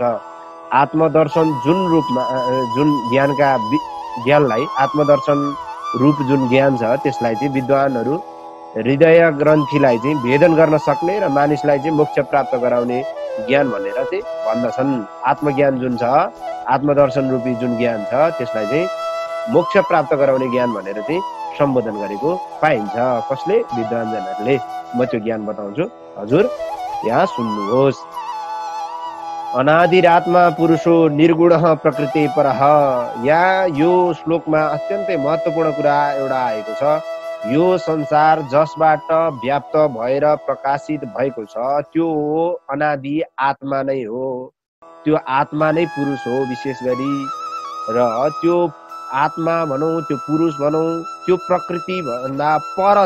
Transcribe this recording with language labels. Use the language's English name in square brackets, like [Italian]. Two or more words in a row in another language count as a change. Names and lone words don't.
[Nepali] आत्मदर्शन जुन रूपमा जुन ज्ञानलाई आत्मदर्शन रूप जुन ज्ञान छ त्यसलाई चाहिँ विद्वानहरू हृदय ग्रन्थीलाई चाहिँ भेदन गर्न सक्ने र मानिसलाई चाहिँ मोक्ष प्राप्त गराउने ज्ञान भनेर चाहिँ भन्दछन्। आत्मज्ञान जुन छ, आत्मदर्शन रूपी जुन ज्ञान छ त्यसलाई चाहिँ मोक्ष प्राप्त गराउने ज्ञान भनेर चाहिँ सम्बोधन गरेको पाइन्छ। कसले? विद्वानजनहरूले। म त्यो ज्ञान बताउँछु, हजुर यहाँ सुन्नुहोस्। [Sanskrit] अनादिरात्मा पुरुषो निर्गुणः प्रकृति परः। [Nepali] यहाँ यो श्लोकमा अत्यन्तै महत्त्वपूर्ण कुरा एउटा आएको छ। यो संसार जसबाट व्याप्त भएर प्रकाशित भएको छ त्यो अनादि आत्मा नै हो। त्यो आत्मा नै पुरुष हो विशेष गरी, र त्यो आत्मा भनौँ, त्यो पुरुष भनौँ, त्यो प्रकृति भन्दा पर छ।